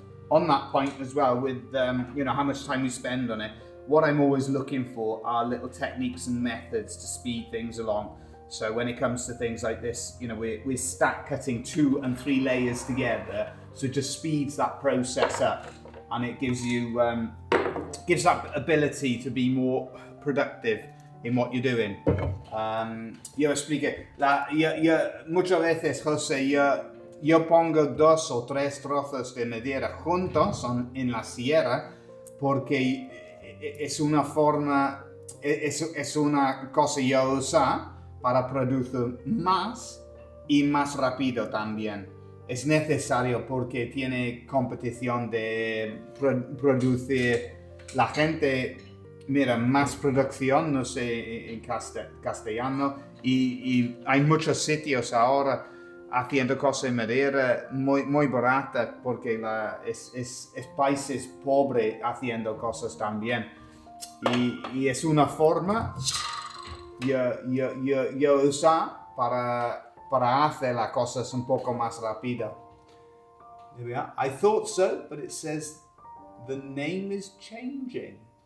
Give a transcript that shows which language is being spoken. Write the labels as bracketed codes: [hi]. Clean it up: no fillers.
[en] On that point as well, with how much time we spend on it, what I'm always looking for are little techniques and methods to speed things along. So when it comes to things like this, we're stack cutting 2 and 3 layers together, so it just speeds that process up, and it gives you gives that ability to be more productive in what you're doing. [es] Yo expliqué, muchas veces, José, yo pongo 2 o 3 trozos de madera juntos en la sierra, porque es una forma, es una cosa que yo uso para producir más y más rápido también. Es necesario porque tiene competición de producir la gente, mira, más producción, no sé en castellano, y hay muchos sitios ahora haciendo cosas en madera muy baratas, porque es países pobres haciendo cosas también, y es una forma yo usar para hacer las cosas un poco más rápido. [en] There we are. I thought so, but it says the name is changing.